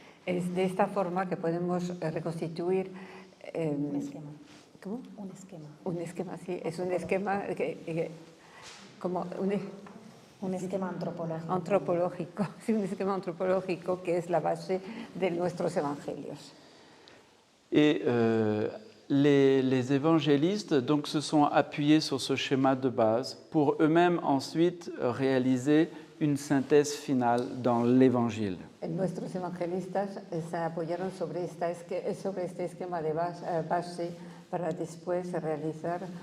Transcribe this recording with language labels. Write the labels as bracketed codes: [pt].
[es] Es de esta forma que podemos reconstituir un esquema. ¿Cómo? Un esquema. Un esquema, sí, es un esquema como un esquema antropológico. Antropológico, sí, un esquema antropológico que es la base de nuestros evangelios. [fr] Et les évangélistes donc, se sont appuyés sur ce schéma de base pour eux-mêmes ensuite réaliser une synthèse finale dans l'évangile. [es] Nuestros evangelistas se apoyaron sobre este esquema de base para después realizar